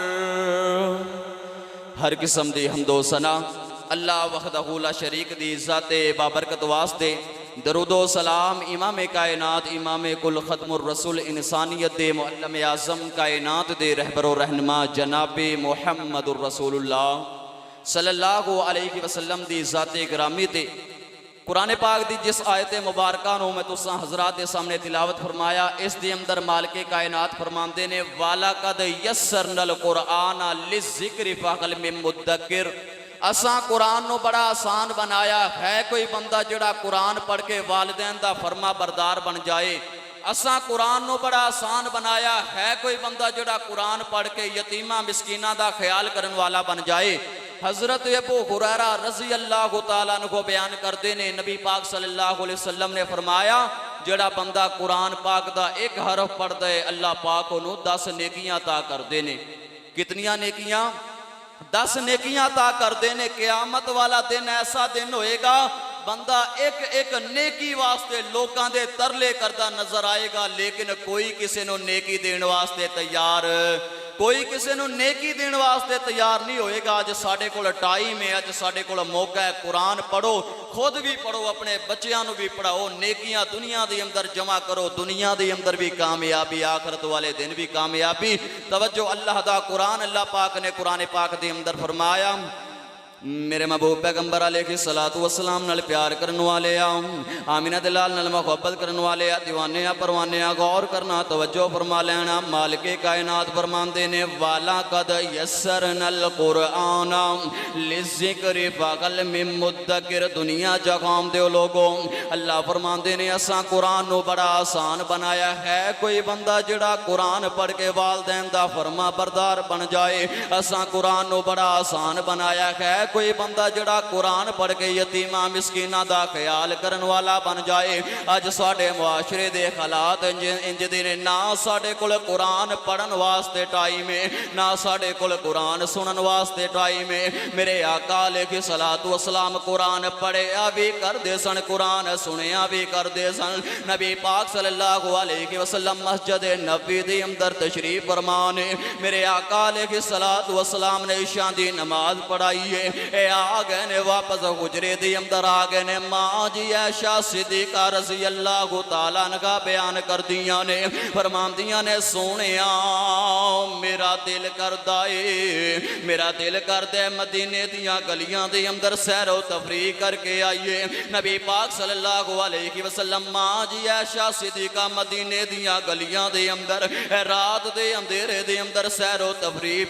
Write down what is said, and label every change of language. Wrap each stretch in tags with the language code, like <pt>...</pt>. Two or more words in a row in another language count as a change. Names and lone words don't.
<pa>ہر قسم دی حمد و ثنا</pa> <ar>اللہ وحدہ لا شریک</ar> <pa>دی ذات بابرکت واسطے درود و سلام امام کائنات امام کل ختم الرسول انسانیت دے معلم اعظم کائنات دے رہبر و رہنما جناب محمد الرسول اللہ</pa> <ar>صلی اللہ علیہ وسلم</ar> <pa>دی ذات گرامی تے قرآن پاک دی جس آیت مبارکہ نو میں تساں حضرات دے سامنے تلاوت فرمایا اس دے اندر مالک کائنات فرماندے نے</pa> <ar>وَلَقَدْ يَسَّرْنَا الْقُرْآنَ لِلذِّكْرِ فَهَلْ مِن مُّدَّكِرٍ</ar> <pa>اساں قرآن نو بڑا آسان بنایا ہے کوئی بندہ جڑا قرآن پڑھ کے والدین دا فرما بردار بن جائے اساں قرآن نو بڑا آسان بنایا ہے کوئی بندہ جڑا قرآن پڑھ کے یتیمہ مسکینہ دا خیال کرن والا بن جائے حضرت ابو ہریرہ</pa> <ar>رضی اللہ تعالیٰ</ar> <pa>عنہ کو بیان کردے نے نبی پاک</pa> <ar>صلی اللہ علیہ وسلم</ar> <pa>نے فرمایا جڑا بندہ قرآن پاک دا ایک حرف پڑھ دے اللہ پاک انہوں 10 نیکیاں عطا کردے نے کتنیاں نیکیاں 10 نیکیاں عطا کردے نے قیامت والا دن ایسا دن ہوئے گا بندہ ایک ایک نیکی واسطے لوکاں دے ترلے کردہ نظر آئے گا لیکن کوئی کسی نو نیکی دین واسطے تیار کوئی کسی نو نیکی دین واسطے تیار نہیں ہوئے گا اج ساڈے کول ٹائم ہے اج ساڈے کول موقع ہے قرآن پڑھو خود بھی پڑھو اپنے بچیاں نو بھی پڑھاؤ نیکیاں دنیا دے اندر جمع کرو دنیا دے اندر بھی کامیابی آخرت والے دن بھی کامیابی توجہ اللہ دا قرآن اللہ پاک نے قرآن پاک دے اندر فرمایا میرے محبوب پیغمبر</pa> <ar>علیہ الصلوۃ والسلام</ar> <pa>نال پیار کرن والے آمینہ دلال نال محبت کرن والے دیوانے پروانے غور کرنا توجہ فرما لینا مالک کائنات فرماندے نے</pa> <ar>والا قد یسرنا القرآن للذکر فہل من مدکر</ar> <pa>دنیا جہان دے لوگوں اللہ فرماندے نے اساں قرآن نو بڑا آسان بنایا ہے کوئی بندہ جڑا قرآن پڑھ کے والدین دا فرما بردار بن جائے اساں قرآن نو بڑا آسان بنایا ہے کوئی بندہ جڑا قرآن پڑھ کے یتیمہ مسکینہ دا خیال کرن والا بن جائے اج ساڈے معاشرے دے حالات انج دے نے نہ ساڈے کول قرآن پڑھن واسطے ٹائم ہے نہ ساڈے کول قرآن سنن واسطے ٹائم ہے میرے آقا</pa> <ar>علیہ الصلوۃ</ar> <pa>والسلام قرآن پڑھیا بھی کردے سن قرآن سنیا بھی کردے سن نبی پاک</pa> <ar>صلی اللہ علیہ وسلم</ar> <pa>مسجد نبوی دے اندر تشریف فرمانے میرے آقا</pa> <ar>علیہ الصلوۃ والسلام</ar> <pa>نے عشاء دی نماز پڑھائی ہے اے آگئے نے واپس حجرے دی اندر آگئے نے ماں جی عائشہ صدیقہ</pa> <ar>رضی اللہ تعالیٰ عنہ</ar> <pa>بیان کر دیاں نے فرمان دیاں نے سونیا میرا دل کردے مدینے دیاں گلیاں دی اندر سیر و تفریح کر کے آئیے نبی پاک</pa> <ar>صلی اللہ علیہ وسلم</ar> <pa>ماں جی عائشہ صدیقہ مدینے دیاں گلیاں دی اندر رات دے اندھیرے دی اندر سیر و تفریح</pa>